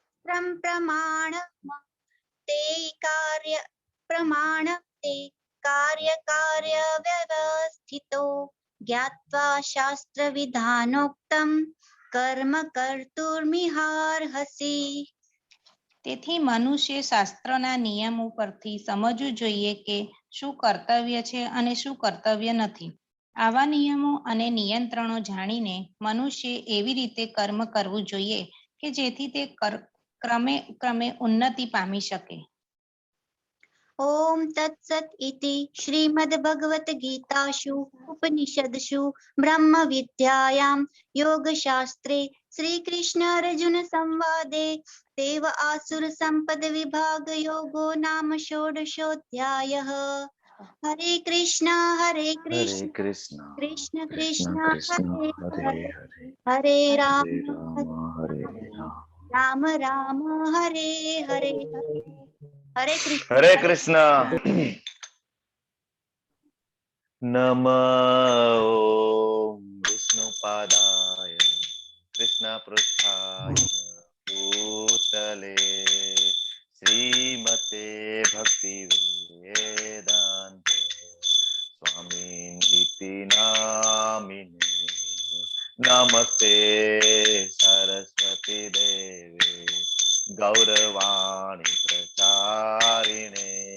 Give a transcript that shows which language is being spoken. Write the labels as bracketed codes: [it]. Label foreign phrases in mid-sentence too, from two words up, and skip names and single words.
[sa] प्रमाण ते कार्य प्रमाण ते कार्य व्यवस्थितो ज्ञात्वा शास्त्र विधानोक्तं कर्म कर्तुर्मिहार्हसि। [gu] તેથી મનુષ્ય શાસ્ત્રના નિયમો પરથી સમજવું જોઈએ કે શું કર્તવ્ય છે અને શું કર્તવ્ય નથી. આવા નિયમો અને નિયંત્રણો જાણીને મનુષ્ય એવી રીતે કર્મ કરવું જોઈએ કે જેથી તે ક્રમે ક્રમે ઉન્નતિ પામી શકે. [sa] ओम तत्सत इति श्रीमद्भगवद्गीतासु उपनिषदसु ब्रह्म विद्यायां योगशास्त्रे श्रीकृष्ण अर्जुन संवादे देव आसुर संपद विभाग योगो नाम षोडशोऽध्यायः। हरे कृष्ण कृष्ण कृष्ण कृष्ण कृष्ण हरे हरे हरे हरे हरे राम हरे राम राम राम हरे हरे हरे कृष्ण। हरे कृष्ण। नमो विष्णुपादाय कृष्ण पृष्ठाय भूतले श्रीमते भक्ति वेदांत स्वामी इति नामिने नमस्ते सरस्वती देवे गौरवाणी प्रचारिणे